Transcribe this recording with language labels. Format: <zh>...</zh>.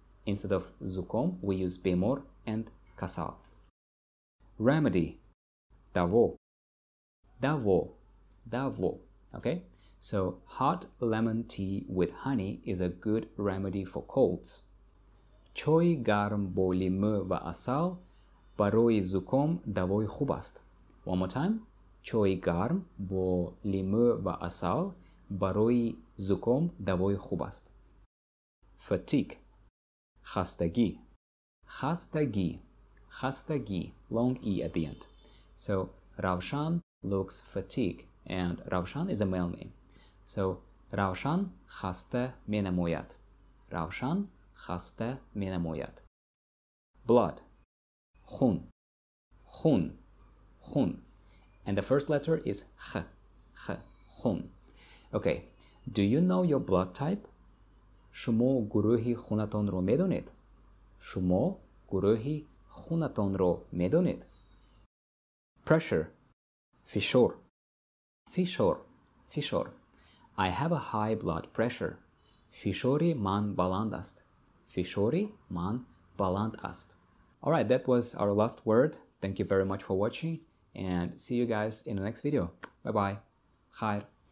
<en>Instead of zukom, we use bemor and kasal. Remedy. Davo. Davo. Davo. Okay? So, hot lemon tea with honey is a good remedy for colds.</en> <fa>چای گرم با لیمو و عسل برای زکام دوای خوب است.</fa> <en>One more time.</en> <fa>چای گرم با لیمو و عسل برای زکام دوای خوب است.</fa> <en>Fatigue. خستگی. خستگی. خستگی. Long E at the end. So, Ravshan looks fatigued, and Ravshan is a male name.</en> <fa>So, Ravshan خسته می نماید. Ravshan خسته می نماید. Blood. خون. خون. خون.</fa> <en>And the first letter is خ.</en> <fa>خ. خون. Okay.</fa> <en>Do you know your blood type?</en> <fa>شما گروهی خونتان رو میدونید؟ شما گروهی خونتان رو میدونید؟ Pressure. فشار. فشار. فشار.</fa> <en>I have a high blood pressure.</en> <fa>فشاری من بلند است. فشاری من بلند است.</fa> <en>Alright, that was our last word. Thank you very much for watching, and see you guys in the next video. Bye bye. Khair.</en>